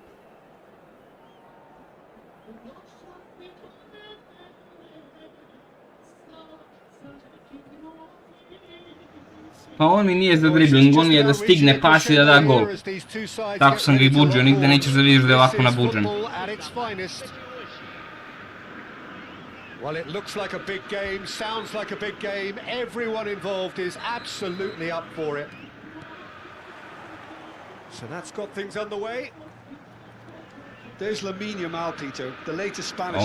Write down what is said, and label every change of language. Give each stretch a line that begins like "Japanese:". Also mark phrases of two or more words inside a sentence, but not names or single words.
Serbian: Pa on mi nije za dribling, on mi je da stigne pas i da da gol. Tako sam ga i buđio, nigde nećeš da vidiš da je ovako nabuđen.
English: Well, it looks like a big game, sounds like a big game. Everyone involved is absolutely up for it. So that's got things underway. There's Lamine Yamal, Peter, the latest Spanish